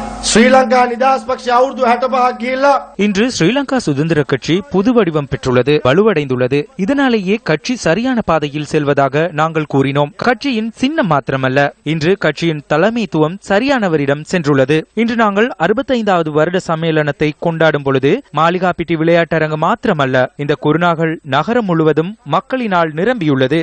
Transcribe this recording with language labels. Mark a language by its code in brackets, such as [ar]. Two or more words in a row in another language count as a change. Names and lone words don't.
[si] ශ්‍රී ලංකා නිදහස් පක්ෂය අවුරුදු 65ක් ගිහිල්ලා [ta] இன்று ஸ்ரீலங்கா சுதந்திர கட்சி புது வடிவம் பெற்றுள்ளது, வலுவடைந்துள்ளது. இதனாலேயே கட்சி சரியான பாதையில் செல்வதாக நாங்கள் கூறினோம். கட்சியின் சின்னம் மாத்திரமல்ல, இன்று கட்சியின் தலைமைத்துவம் சரியானவரிடம் சென்றுள்ளது. இன்று நாங்கள் 65வது வருட சம்மேளனத்தை கொண்டாடும் பொழுது மாளிகாப்பிட்டி விளையாட்டரங்கு மாத்திரமல்ல, இந்த குருநாகல் நகரம் முழுவதும் மக்களினால் நிரம்பியுள்ளது.